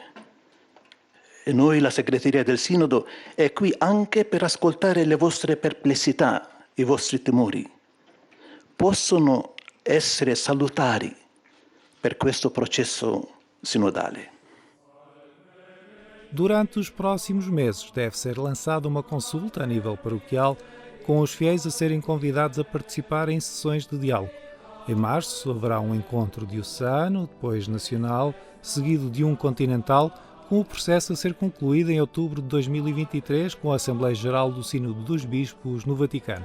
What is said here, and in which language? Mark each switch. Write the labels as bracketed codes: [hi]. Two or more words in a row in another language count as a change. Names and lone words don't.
[it] E noi, la segreteria del Sinodo, è qui anche per ascoltare le vostre perplessità, i vostri timori. Possono essere salutari per questo processo sinodale. [pt] Durante os próximos meses deve ser lançada uma consulta a nível paroquial com os fiéis a serem convidados a participar em sessões de diálogo. Em março haverá um encontro diocesano, depois nacional, seguido de um continental, com o processo a ser concluído em outubro de 2023 com a Assembleia Geral do Sínodo dos Bispos no Vaticano.